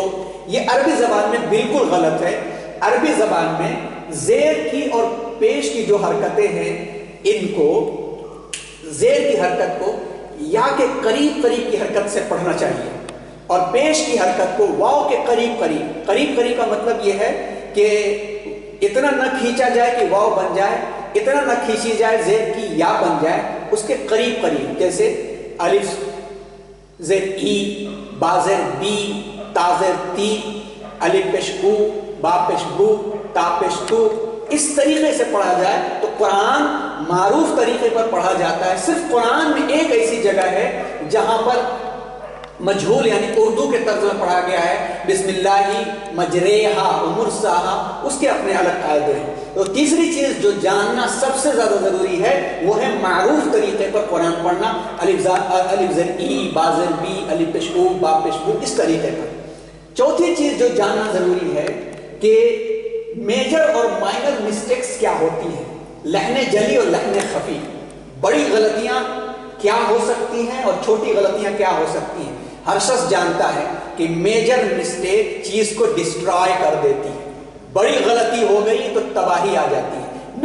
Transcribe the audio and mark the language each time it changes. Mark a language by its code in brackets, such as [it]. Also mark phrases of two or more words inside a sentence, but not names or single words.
[ur] یہ عربی زبان میں بالکل غلط ہے۔ عربی زبان میں زیر کی اور پیش کی جو حرکتیں ہیں، ان کو زیر کی حرکت کو یا کے قریب قریب کی حرکت سے پڑھنا چاہیے، اور پیش کی حرکت کو واو کے قریب قریب کا مطلب یہ ہے کہ اتنا نہ کھینچا جائے کہ واو بن جائے، اتنا نہ کھینچی جائے زیر کی یا بن جائے، اس کے قریب جیسے الف زیر ای، با زیر بی، تا زیر تی، الف پیش او، با پیش بو، تا پیش تو، اس طریقے سے پڑھا جائے تو قرآن معروف طریقے پر پڑھا جاتا ہے۔ صرف قرآن میں ایک ایسی جگہ ہے جہاں پر مجہول یعنی اردو کے طرز میں پڑھا گیا ہے، [ar] بسم اللہ مجریہا و مرساہا، [ur] اس کے اپنے الگ قاعدے ہیں۔ تو تیسری چیز جو جاننا سب سے زیادہ ضروری ہے وہ ہے معروف طریقے پر قرآن پڑھنا، الف زیر ای، با زیر بی، الف پیش او، با پیش بو، اس طریقے پر۔ چوتھی چیز جو جاننا ضروری ہے کہ میجر اور [en] minor mistakes [ur] کیا ہوتی ہیں، لحن جلی اور لحن خفی، بڑی غلطیاں کیا ہو سکتی ہیں اور چھوٹی غلطیاں کیا ہو سکتی ہیں۔ ہر شخص جانتا ہے کہ [en] major mistake [ur] چیز کو ڈسٹرائے کر دیتی ہے، بڑی غلطی ہو گئی تو تباہی آ جاتی ہے۔